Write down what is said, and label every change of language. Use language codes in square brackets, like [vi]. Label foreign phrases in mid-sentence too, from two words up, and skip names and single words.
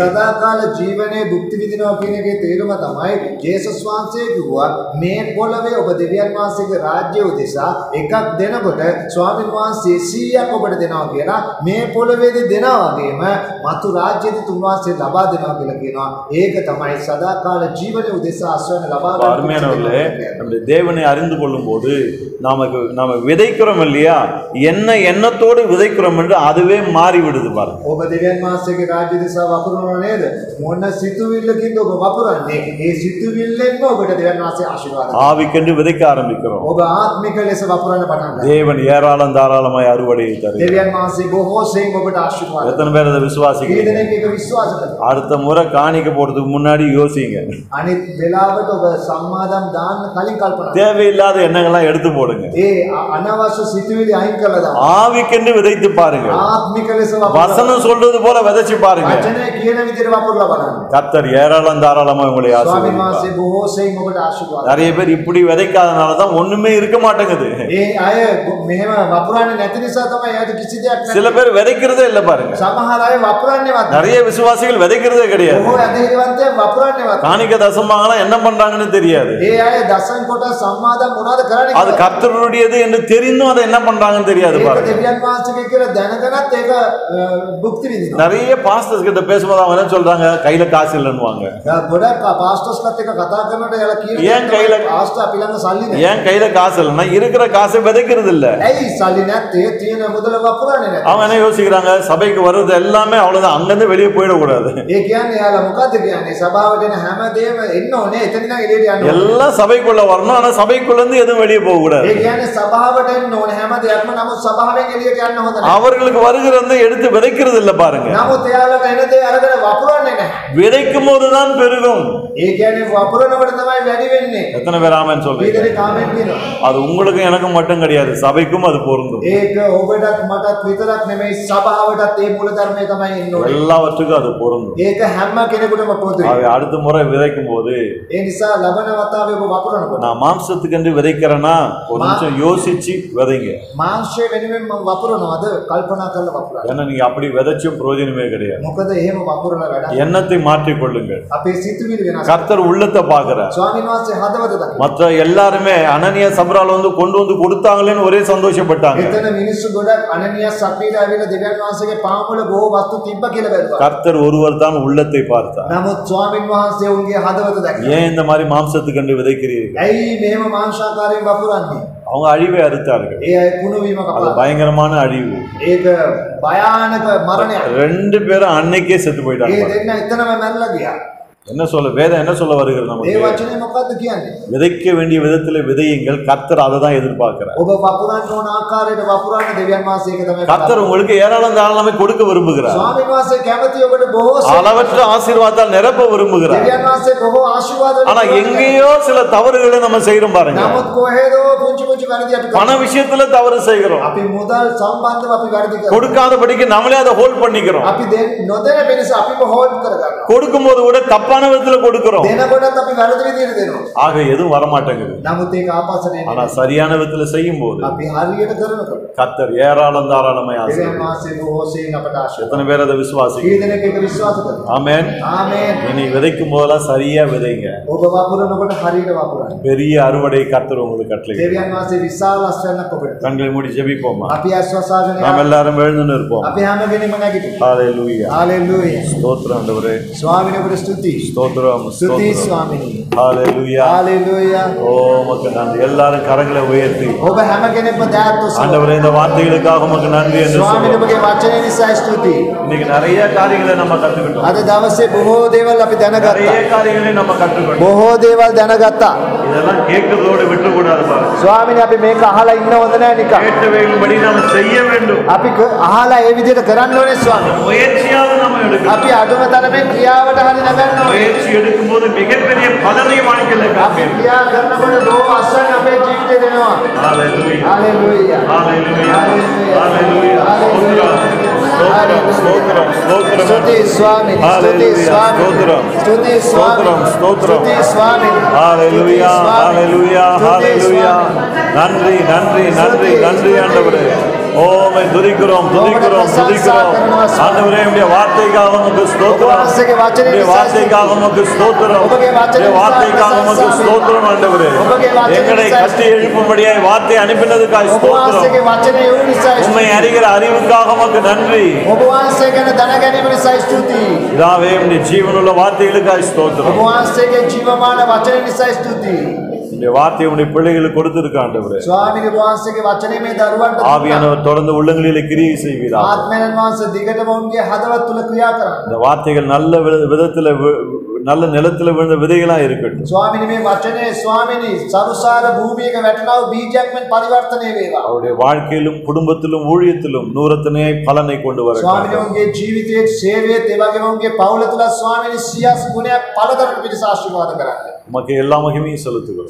[si] සදාකාල ජීවනයේ භුක්ති විඳිනවා කියන එකේ තේරුම තමයි ජේසුස් වහන්සේ කිව්වා මේ පොළවේ ඔබ දෙවියන් වහන්සේගේ රාජ්‍ය උදෙසා එකක් දෙනකොට ස්වාමීන් වහන්සේ 100ක් ඔබට දෙනවා කියලා. මේ පොළවේදී දෙනවා වගේම මතු රාජ්‍යදී තුන්වහන්සේ ලබා දෙනවා කියලා කියනවා. ඒක තමයි සදාකාල ජීවනයේ උදෙසා අස්වැන්න ලබා ගන්න. [ta] அருமையானவர்களே, நம்முடைய தேவனை அறிந்து கொள்ளும் போது நாம விதைக்கிறோம் இல்லையா, என்ன எண்ணத்தோடு விதைக்கிறோம் என்று அதுவே மாறி விடுது பாருங்க. [si] ඔබ දෙවියන් වහන්සේගේ රාජ්‍ය දිසා වපුරනවා නේද? මොන සිතුවිල්ලකින්ද ඔබ වපුරන්නේ? ඒ සිතුවිල්ලෙන්ම ඔබට දෙවියන් වහන්සේ ආශිර්වාද කරනවා. [ta] ஆவிக்கென்று விதைக்க ஆரம்பிக்கிறோம். [si] ඔබ ආත්මික ලෙස වපුරන්න පටන් ගන්නවා. [ta] தேவன் ஏராளம் தாராளமாய் அறுவடையை தருகிறார். [si] දෙවියන් වහන්සේ බොහෝ සෙයින් ඔබට ආශිර්වාද කරනවා. [ta] எத்தனை பேர் அதை [si] කී [ta] விசுவாசிக்கிறீங்க? [si] දෙනෙක් ඒක විශ්වාස කරනවා? [ta] அடுத்த முறை காணிக்க போறதுக்கு முன்னாடி யோசிங்க. [si] අනිත් වෙලාවට ඔබ සම්මාදම් දාන්න කලින් කල්පනා කරන්න. [ta] தேவையில்லாத எண்ணங்கள்லாம் எடுத்து போடுங்க. [si] ඒ අනවශ්‍ය සිතුවිලි අයින් කරලා දාන්න. [ta] ஆவிக்கென்று விதைத்து பாருங்க. [si] ආත්මික ලෙස වපුරන්න. [ta] வசனம் சொல்றது போல விதைச்சு பாருங்க. [si] වචනේ කියන විදිහට වපුරලා බලන්න. [ta] கர்த்தர் ஏராளம் தாராளமா உங்களை [si] ස්වාමීන් [ta] ஆசீர்வதிப்பார். [si] වහන්සේ බොහෝ සෙයින් ඔබට ආශිර්වාද කරනවා. [ta] நிறைய பேர் இப்படி விதைக்காதனால தான் ஒண்ணுமே இருக்க மாட்டேங்குது. [si] ඒ අය මෙහෙම වපුරන්නේ නැති නිසා තමයි එයාට කිසි දෙයක් නැහැ. [ta] சில பேர் விதைக்கிறதே இல்ல பாருங்க. [si] සමහර අය වපුරන්නේවත් නැහැ. [ta] நிறைய விசுவாசிகள் விதைக்கிறதே கிடையாது. [si] බොහෝ ඇදහිලිවන්තයන් වපුරන්නේවත් නැහැ. [ta] காணிக்க தசமாகலாம் என்ன பண்றாங்கன்னு தெரியாது. [si] ඒ අය දසන් කොට සම්මාදම් මොනවද කරන්නේ [ta] அது [si] කියලා. [ta] கர்த்தருடையது என்று தெரிந்தும் அதை என்ன பண்றாங்கன்னு தெரியாது [si] ඒක [ta] பாருங்க. [si] දෙවියන් වහන්සේගේ කියලා දැනගෙනත් ඒක භුක්ති විඳිනවා. [ta] நிறைய பாஸ்டர்ஸ் கிட்ட பேசும்போது அவங்க என்ன சொல்றாங்க, கையில காசு இல்லைன்னுவாங்க. [si] ගොඩක් පාස්ටර්ස්ලත් එක්ක කතා කරනකොට එයාලා [ta] ஏன் கையில- [si] කියනවා පාස්ටර් අපි ළඟ සල්ලි නැහැ. [ta] ஏன் கையில காசு இல்லைன்னா இருக்கிற காசை விதைக்கிறது இல்ல. [si] ඇයි සල්ලි නැත්තේ? තියෙන මුදල වපුරන්නේ නැහැ. [ta] அவங்க என்ன யோசிக்கிறாங்க, சபைக்கு வர்றது எல்லாமே அவ்வளவுதான், அங்கிருந்து வெளியே போயிடக்கூடாது. [si] ඒ කියන්නේ එයාලා මොකද්ද කියන්නේ? සභාවට එන හැමදේම එන්න ඕනේ. එතන ඉඳන් එළියට යන්න ඕනේ. [ta] எல்லாம் சபைக்குள்ள வரணும், ஆனா சபைக்குள்ள இருந்து எதுவும் வெளியே போக கூடாது. [si] ඒ කියන්නේ සභාවට එන්න ඕනේ හැම දෙයක්ම. නමුත් සභාවෙන් එළියට යන්න හොඳ නැහැ. [ta] அவர்களுக்கு வருகிறத எடுத்து விதைக்கிறது இல்ல பாருங்க. [si] නමුත් එයාලට එන දේ අරගෙන වපුරන්නේ නැහැ. [ta] விதைக்கும் போதுதான் பெருகும். [si] ඒ කියන්නේ වපුරනකොට තමයි වැඩි වෙන්නේ. [ta] எத்தனை பேர் ஆமென் சொல்றீங்க? [si] ඊදෙනේ කමෙන්ට් කියනවා. [ta] அது உங்களுக்கும் எனக்கும் மட்டும் கிடையாது, சபைக்கும் அது பொருந்தும். [si] ඒක ඔබටත් මටත් විතරක් නෙමෙයි, සභාවටත් ඒ මූල ධර්මය තමයි එන්න ඕනේ. [ta] எல்லாவற்றுக்கும் அது பொருந்தும். [si] ඒක හැම කෙනෙකුටම පොදුයි. [ta] ஆகவே அடுத்த முறை விதைக்கும் போது [si] ඒ නිසා ලබන වතාවේ ඔබ වපුරනකොට [ta] நான் மாம்சத்துக்கென்று விதைக்கிறேன்னா ஒரு நிமிஷம் யோசிச்சு விதைங்க. [si] මාංශය වෙනුවෙන් මම වපුරනවාද කල්පනා කරලා වපුරන්න. [ta] ஏன்னா நீங்க அப்படி விதைச்சும் பிரயோஜனமே கிடையாது. [si] මොකද එහෙම වපුරලා වැඩක්. [ta] எண்ணத்தை மாற்றிக் கொள்ளுங்கள். [si] අපේ සිතුවිලි වෙනස්. [ta] கர்த்தர் உள்ளத்தை பார்க்கிறார். [si] ස්වාමීන් වහන්සේ හදවත දකිනවා. [ta] மற்ற எல்லாருமே அனனியா சப்ரால் வந்து கொண்டு வந்து கொடுத்தாங்களேன்னு ஒரே சந்தோஷப்பட்டாங்க. [si] එතන මිනිස්සු ගොඩක් අනනියා සප්පීට ඇවිල්ලා දෙවියන් වහන්සේගේ පාමුල බොහෝ වස්තු තිබ්බ කියලා බැලුවා. [ta] கர்த்தர் ஒருவர் தான் உள்ளத்தை பார்த்தார். [si] නමුත් ස්වාමීන් වහන්සේ උන්ගේ හදවත දැක්කා. [ta] ஏன் இந்த மாதிரி மாம்சத்துக்கென்று விதைக்கிறீர்கள்? [si] ඇයි මෙහෙම මාංශාකාරයෙන් වපුරන්නේ? [ta] அவங்க அழிவை அறுத்தார்கள். [si] ඒ අය කුණු වීම [ta] அது [si] කපලා. [ta] பயங்கரமான அழிவு. [si] ඒක භයානක මරණයක්. [ta] 2 பேரும் அன்னைக்கே செத்து [si] ඒ [ta] போயிட்டாங்க. [si] දෙන්න එතනම මැරලා ගියා. [ta] என்ன சொல்ல வேதம் என்ன சொல்ல வருகிறது [si] ඒ [ta] நமக்கு? [si] වචනේ මොකද්ද කියන්නේ? [ta] விதைக்க வேண்டிய விதத்துல விதையுங்கள். கர்த்தர் அதை தான் எதிர்பார்க்கிறார். [si] ඔබ වපුරන්න ඕන ආකාරයට වපුරන්න දෙවියන් වහන්සේ ඒක තමයි [ta] கர்த்தர் உங்களுக்கு ஏராளம் தாராளமே கொடுக்க விரும்புகிறார். [si] ස්වාමීන් වහන්සේ කැමති ඔබට බොහෝ [ta] அளவற்ற ஆசீர்வாதத்தால் நிரப்ப விரும்புகிறார். [si] දෙවියන් වහන්සේ බොහෝ ආශිර්වාද [ta] ஆனா எங்கேயோ சில தவறுகளை நம்ம செய்யறோம் பாருங்க. [si] නමුත් කොහෙදෝ පුංචි පුංචි වැරදි අපි [ta] பண விஷயத்துல தவறு செய்கிறோம். [si] අපි මුදල් සම්බන්ධව අපි වැරදි කරනවා. [ta] கொடுக்காதபடிக்கு நம்மளே அதை ஹோல்ட் பண்ணிக்கிறோம். [si] අපි නොදෙන පිණිස අපිව හෝල්ඩ් කරගන්නවා. [ta] கொடுக்கும்போது கூட தப்பான விதத்துல கொடுக்கிறோம். [si] දෙනකොටත් අපි වැරදි විදිහට දෙනවා. [ta] ஆக எதுவும் வரமாட்டேங்குது. [si] නමුත් ඒක ආපස්සට [ta] ஆனா [si] එන්නේ. [ta] சரியான விதத்துல செய்யும் போது [si] අපි හරියට කරනකොට [ta] கர்த்தர் ஏராளம் தாராளமாய் [si] දෙවියන් [ta] ஆசீர்வதிப்பார். [si] වහන්සේ බොහෝ සෙයින් අපට ආශිර්වාද. [ta] எத்தனை பேர் அதை விசுவாசிக்கிறீங்க? [si] කී දෙනෙක් ඒක විශ්වාස කරනවා? [ta] ஆமென். [si] ආමේන්. [ta] இனி விதைக்கும் போதெல்லாம் சரியா விதைங்க. [si] ඔබ වපුරනකොට හරියට වපුරන්න. [ta] பெரிய அறுவடை கர்த்தர் உங்களுக்கு கட்டளை. [si] දෙවියන් වහන්සේ විශාල අස්වැන්නක් ඔබට. [ta] கண்களை மூடி ஜெபிப்போமா? [si] අපි අස්වසාගෙන [ta] நாம் எல்லாரும் எழுந்து நிற்போம். [si] අපි හැම කෙනෙක්ම නැගිටිමු. [ta] ஹalleluya. [si] හalleluya. [ta] ஸ்தோத்திரம் ஆண்டவரே. [si] ස්වාමීනි ඔබට ස්තුතියි. [ta] ஸ்தோத்திரம். [si] ස්තුතියි [ta] ஸ்தோத்திரம். [si] ස්වාමීනි. [ta] ஹalleluya. [si] හalleluya. [ta] ஓ உமக்கு நன்றி. எல்லாரும் கரங்களை உயர்த்தி [si] ඔබ හැම කෙනෙක්ම දෑත් ඔසවන්න. [ta] ஆண்டவரே இந்த வார்த்தைகளுக்காக உமக்கு நன்றி என்று [si] ස්වාමීනි [ta] சொல்லுவோம். [si] ඔබගේ වචනේ නිසා ස්තුතියි. [ta] இன்னைக்கு நிறைய காரியங்களை நம்ம கத்துக்கிட்டோம். [si] අද දවසේ බොහෝ දේවල් අපි [ta] நிறைய [si] දැනගත්තා. [ta] காரியங்களை நம்ம கற்றுக்கொண்டோம். [si] බොහෝ දේවල් දැනගත්තා. [ta] இதெல்லாம் கேட்கிறதோடு விட்டு கூடாது பாருங்க. [si] ස්වාමීනි අපි මේක අහලා ඉන්න හොඳ නැහැ නිකන්. [ta] கேட்டவைகளின்படி நாம் செய்ய வேண்டும். [si] අපි අහලා ඒ විදිහට කරන්න ඕනේ ස්වාමීනි. [ta] முயற்சியாவது நம்ம எடுக்கணும். [si] අපි අඩුම තරමේ ක්‍රියාවට හරි නගන්න ඕනේ. [ta] முயற்சி எடுக்கும்போது மிகப்பெரிய பலனை வாழ்க்கையில [si] අපි [ta] காண்பீர்கள். [si] ක්‍රියා කරනකොට බොහෝ අස්වැන්න අපේ ජීවිතේ දෙනවා. [ta] ஹalleluya. [si] හalleluya. [ta] ஹalleluya. Hallelujah. ஹalleluya. Hallelujah. ஸ்தோத்திரம். ஸ்தோத்திரம். ஸ்தோத்திரம். [si] ස්තුතියි ස්වාමීනි. ස්තුතියි Hallelujah. ස්වාමීනි. [ta] ஸ்தோத்திரம். [si] ස්තුතියි ස්වාමීනි. [ta] ஸ்தோத்திரம். [si] ස්තුතියි ස්වාමීනි. [ta] ஹalleluya. ஹalleluya. ஹalleluya. நன்றி நன்றி நன்றி நன்றி ஆண்டவரே. ஓமை துதிக்கிறோம் துதிக்கிறோம் துதிக்கிறோம். ஆண்டவரே உம்முடைய வார்த்தைக்காக உமக்கு ஸ்தோத்திரம். உம்முடைய வார்த்தைக்காக உமக்கு ஸ்தோத்திரம். உம்முடைய வார்த்தைக்காக உமக்கு ஸ்தோத்திரம் ஆண்டவரே. எங்களை கட்டி எழுப்பும்படியாய் வார்த்தை அனுப்பினதுக்காக ஸ்தோத்திரம். [si] ඔබ වචනේ වූ නිසා [ta] உம்மை அறிகிற அறிவுக்காக உமக்கு நன்றி. [si] ඔබ වහන්සේ ගැන දැනගැනීම නිසා ස්තුතියි. [ta] இதாவே உம்முடைய ஜீவனுள்ள வார்த்தைகளுக்காக ஸ்தோத்திரம். [si] ඔබ වහන්සේගේ ජීවමාන වචනේ නිසා ස්තුතියි. [ta] இந்த வார்த்தையை உம்முடைய பிள்ளைகளுக்கு கொடுத்திருக்க ஆண்டவரே. [si] ස්වාමීනි වහන්සේගේ වචනේ මේ දරුවන්ට [ta] ஆவியானவர் தொடர்ந்து உள்ளங்களிலே கிரியை செய்வீராக. [si] ආත්මයන් වහන්සේ දිගටම උන්ගේ හදවත් තුල ක්‍රියා කරන්න. [ta] இந்த வார்த்தைகள் நல்ல விதத்துல நல்ல நிலத்துல விழுந்த விதைகளா இருக்கட்டும். [si] ස්වාමීනි මේ වචනේ ස්වාමීනි සරුසාර භූමියක වැටෙනා වූ බීජයක් මෙන් පරිවර්තනය වේවා. [ta] அவருடைய வாழ்க்கையிலும் குடும்பத்திலும் ஊழியத்திலும் நூறத்தனையாய் பலனை கொண்டு வர [si] ස්වාමීනි උන්ගේ ජීවිතයේ සේවයේ ඒ වගේම උන්ගේ පවුල තුල ස්වාමීනි 100 ගුණයක් පළදරන පිණිස ආශිර්වාද කරන්න. [ta] உமக்கு எல்லா மகிமையும் செலுத்துகிறோம்.